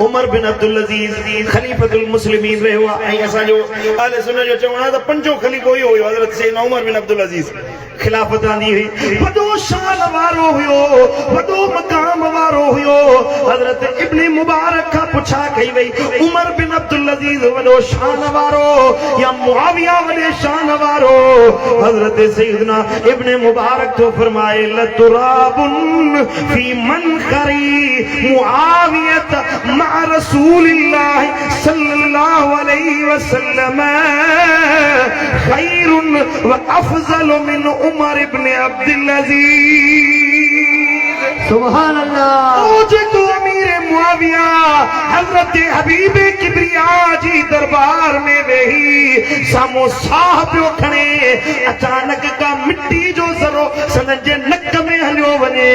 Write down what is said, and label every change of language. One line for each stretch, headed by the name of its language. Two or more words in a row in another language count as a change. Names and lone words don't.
Sindhi: उमर बिन अब्दुल अज़ीज़
Arabic: خليفة المسلمين
Sindhi: रहियो आहे ऐं असांजो अहले सुन्नत जो चवणु आहे त पंजो ख़लीफ़ो इहो हुयो, हज़रत सैयदना उमर बिन अब्दुल अज़ीज़ खिलाफत आंदी हुई, वॾो शान वारो हुयो, वॾो मक़ाम वारो हुयो। हज़रत इब्न मुबारक खां पुछा कई वई, उमर बिन अब्दुल अज़ीज़ वॾो शान वारो या मुआविया वॾे शान वारो? हज़रत सैयदना इब्न मुबारक तो फरमाए,
Arabic: لتراب في منخر معاوية مع رسول الله صلى الله عليه وسلم خير وأفضل من عمر ابن عبد العزيز. سبحان الله.
Sindhi: ओ जेको अमीर मुआविया हज़रत हबीब किबरिया जी दरबार में वेही सामो साह पियो खणे, अचानक का मिट्टी जो ज़रो सनन जे नक में हलियो वञे।